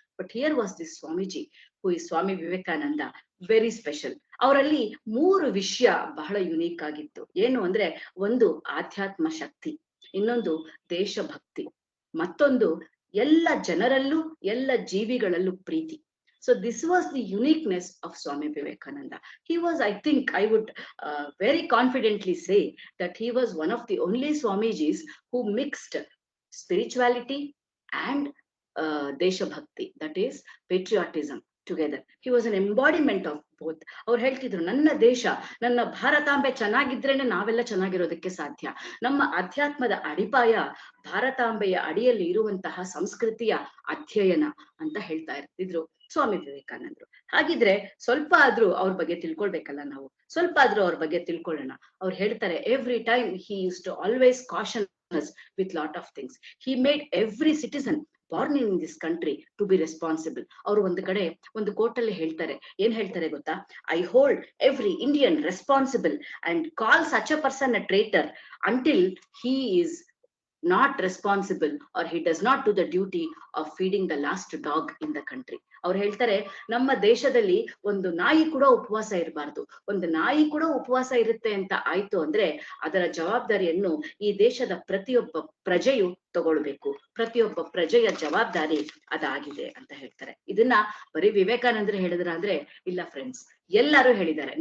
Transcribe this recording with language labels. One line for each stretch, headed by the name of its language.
English: But here was this Swamiji who is Swami Vivekananda, very special.
Kannada: ಅವರಲ್ಲಿ 3 ವಿಷಯ ಬಹಳ ಯುನೀಕ್ ಆಗಿತ್ತು. ಏನು ಅಂದ್ರೆ, ಒಂದು ಆಧ್ಯಾತ್ಮ ಶಕ್ತಿ, ಇನ್ನೊಂದು ದೇಶಭಕ್ತಿ, ಮತ್ತೊಂದು ಎಲ್ಲ ಜನರಲ್ಲೂ ಎಲ್ಲ ಜೀವಿಗಳಲ್ಲೂ ಪ್ರೀತಿ.
English: So this was the uniqueness of Swami Vivekananda. He was, I think, I would very confidently say that he was one of the only Swamijis who mixed spirituality and Deshabhakti, that is patriotism, together. He was an embodiment of both.
Kannada: ಅವ್ರು ಹೇಳ್ತಿದ್ರು, ನನ್ನ ದೇಶ, ನನ್ನ ಭಾರತಾಂಬೆ ಚೆನ್ನಾಗಿದ್ರೇನೆ ನಾವೆಲ್ಲ ಚೆನ್ನಾಗಿರೋದಕ್ಕೆ ಸಾಧ್ಯ. ನಮ್ಮ ಅಧ್ಯಾತ್ಮದ ಅಡಿಪಾಯ ಭಾರತಾಂಬೆಯ ಅಡಿಯಲ್ಲಿ ಇರುವಂತಹ ಸಂಸ್ಕೃತಿಯ ಅಧ್ಯಯನ ಅಂತ ಹೇಳ್ತಾ ಇರ್ತಿದ್ರು ಸ್ವಾಮಿ ವಿವೇಕಾನಂದರು. ಹಾಗಿದ್ರೆ ಸ್ವಲ್ಪ ಆದ್ರೂ ಅವ್ರ ಬಗ್ಗೆ ತಿಳ್ಕೊಳ್ಬೇಕಲ್ಲ ನಾವು, ಸ್ವಲ್ಪ ಆದ್ರೂ ಅವ್ರ ಬಗ್ಗೆ ತಿಳ್ಕೊಳ್ಳೋಣ. ಅವ್ರು ಹೇಳ್ತಾರೆ,
English: Every time he used to always caution us with lot of things. He made every citizen born in this country to be responsible.
Kannada: ಅವರು ಒಂದು ಕಡೆ ಒಂದು ಕೋರ್ಟಲ್ಲಿ ಹೇಳ್ತಾರೆ, ಏನ್ ಹೇಳ್ತಾರೆ ಗೊತ್ತಾ?
English: I hold every Indian responsible and call such a person a traitor until he is not responsible or he does not do the duty of feeding the last dog in the country.
Kannada: ಅವ್ರು ಹೇಳ್ತಾರೆ, ನಮ್ಮ ದೇಶದಲ್ಲಿ ಒಂದು ನಾಯಿ ಕೂಡ ಉಪವಾಸ ಇರಬಾರ್ದು. ಒಂದು ನಾಯಿ ಕೂಡ ಉಪವಾಸ ಇರುತ್ತೆ ಅಂತ ಆಯ್ತು ಅಂದ್ರೆ ಅದರ ಜವಾಬ್ದಾರಿಯನ್ನು ಈ ದೇಶದ ಪ್ರತಿಯೊಬ್ಬ ಪ್ರಜೆಯು ತಗೊಳ್ಬೇಕು. ಪ್ರತಿಯೊಬ್ಬ ಪ್ರಜೆಯ ಜವಾಬ್ದಾರಿ ಅದಾಗಿದೆ ಅಂತ ಹೇಳ್ತಾರೆ. ಇದನ್ನ ಬರೀ ವಿವೇಕಾನಂದರು ಹೇಳಿದ್ರ ಅಂದ್ರೆ ಇಲ್ಲ ಫ್ರೆಂಡ್ಸ್, ಎಲ್ಲರೂ ಹೇಳಿದ್ದಾರೆ.